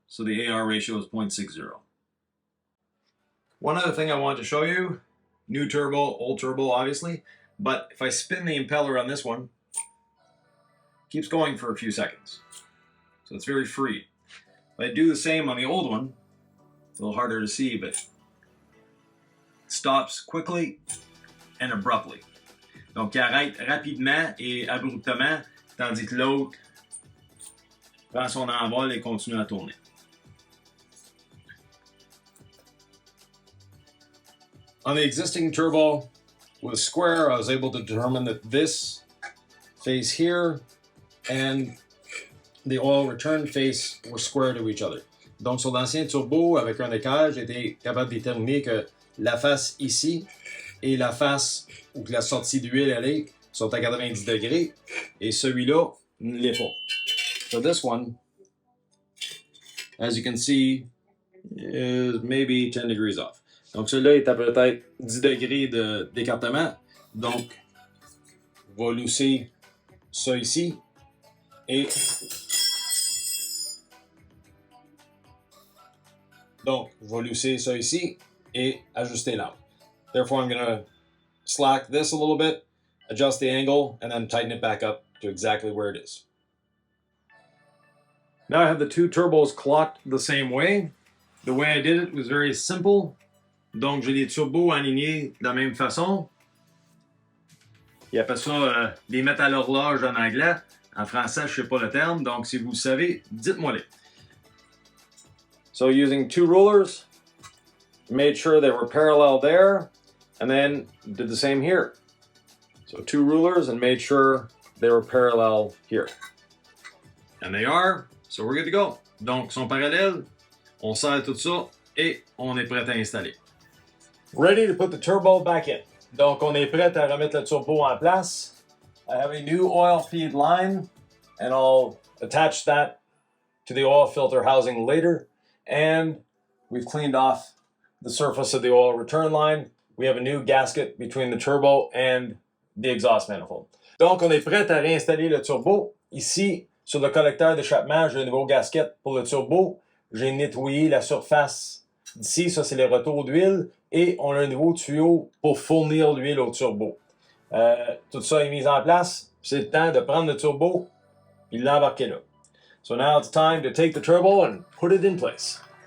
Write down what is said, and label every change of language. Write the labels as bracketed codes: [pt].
[en] So the AR ratio is 0.60. One other thing I wanted to show you, new turbo, old turbo, obviously, but if I spin the impeller on this one, it keeps going for a few seconds. So it's very free. If I do the same on the old one, it's a little harder to see, but it stops quickly and abruptly. [fr] Donc, il arrête rapidement et abruptement, tandis que l'autre prend son envol et continue à tourner. [en] On the existing turbo with square, I was able to determine that this face here and the oil return face were square to each other. [fr] Donc, sur l'ancien turbo, avec un écart, j'ai été capable de déterminer que la face ici et la face où la sortie d'huile elle est sont à 90 degrés et celui-là ne l'est pas. [en] So this one, as you can see, is maybe 10 degrees off. [fr] Donc celui-là est à peut-être 10 degrés d'écartement. Donc, on va lousser ça ici et donc, je vais lousser ça ici et ajuster l'angle. [en] Therefore, I'm going to slack this a little bit, adjust the angle, and then tighten it back up to exactly where it is. Now I have the two turbos clocked the same way. The way I did it was very simple. [fr] Donc, j'ai les turbos alignés de la même façon. Ils appellent ça les mettre à l'horloge en anglais. En français, je ne sais pas le terme. Donc, si vous le savez, dites-moi-les. [en] So, using two rulers, made sure they were parallel there, and then did the same here. So, two rulers and made sure they were parallel here. And they are, so we're good to go. Donc, ils sont parallèles, on serre tout ça, et on est prêt à installer. Ready to put the turbo back in. Donc, on est prêt à remettre le turbo en place. I have a new oil feed line, and I'll attach that to the oil filter housing later. And we've cleaned off the surface of the oil return line. We have a new gasket between the turbo and the exhaust manifold. [fr] Donc, on est prêt à réinstaller le turbo. Ici, sur le collecteur d'échappement, j'ai un nouveau gasket pour le turbo. J'ai nettoyé la surface d'ici, ça c'est les retours d'huile. Et on a un nouveau tuyau pour fournir l'huile au turbo. Tout ça est mis en place. C'est le temps de prendre le turbo et l'embarquer là. [en] So now it's time to take the turbo and put it in place.